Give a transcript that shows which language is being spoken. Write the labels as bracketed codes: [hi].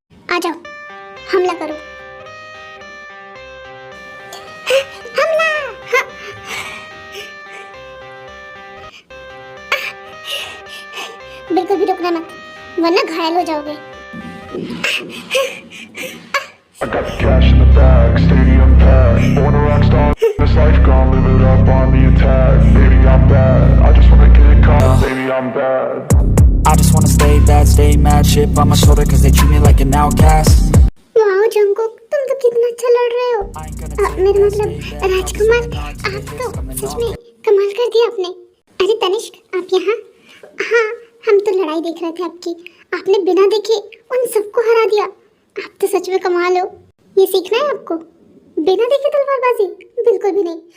[hi] आ जाओ, हमला करो। हमला! बिल्कुल भी रुकना मत, वरना घायल हो जाओगे। [en] I got the cash in the bag, stadium packed. Born a rock star, this life gone, live it up on the attack. Baby, I'm bad, I just wanna get it caught, baby, I'm bad. I just wanna stay bad, stay mad, chip on my shoulder cause they treat me like an outcast. [hi] Wow Jungkook, तुम तो कितना अच्छा लड़ रहे हो। मेरा मतलब राजकुमार, आप तो सच में कमाल कर दिया आपने। अरे तनिष्क, आप यहाँ? हाँ, हम तो लड़ाई देख रहे थे आपकी। आपने बिना देखे उन सबको हरा दिया। आप तो सच में कमाल हो। ये सीखना है आपको? बिना देखे तलवारबाजी? बिल्कुल भी नहीं।